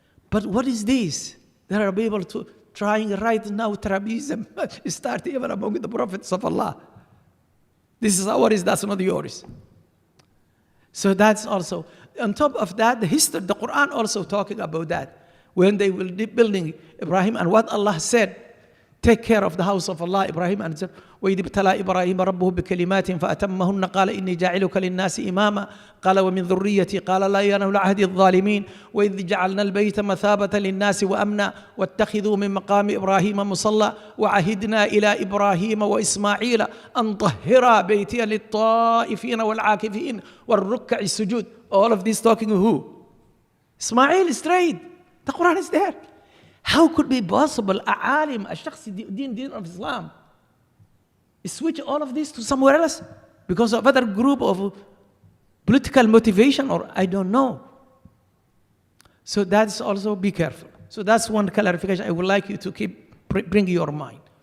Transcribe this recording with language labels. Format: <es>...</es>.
<en>But what is this? There are people trying right now Tribalism start even among the prophets of Allah. This is ours, that's not yours. So that's also, on top of that, the history, the Quran also talking about that. When they will be building Ibrahim and what Allah said, take care of the house of Allah, Ibrahim, and said,</en> <ar>وَإِذِ ابْتَلَى إِبْرَاهِيمَ رَبُّهُ بِكَلِمَاتٍ فَأَتَمَّهُنَّ قَالَ إِنِّي جَاعِلُكَ لِلنَّاسِ إِمَامًا قَالَ وَمِنْ ذُرِّيَّتِي قَالَ لَا يَنَالُ عَهْدِي الظَّالِمِينَ وَإِذْ جَعَلْنَا الْبَيْتَ مَثَابَةً لِلنَّاسِ وَأَمْنًا وَاتَّخِذُوا مِنْ مَقَامِ إِبْرَاهِيمَ مُصَلًّى وَعَهِدْنَا إِلَى إِبْرَاهِيمَ وَإِسْمَاعِيلَ أَنْ طَهِّرَا بَيْتِيَ لِلطَّائِفِينَ وَالْعَاكِفِينَ وَالرُّكَّعِ السُّجُودِ.</ar> <en>All of this talking who? Ismail straight. The Quran is there. How could be possible a alim, a shakhsi deen of Islam, switch all of this to somewhere else because of other group of political motivation, or I don't know. So that's also, be careful. So that's one clarification I would like you to keep bring your mind.</en>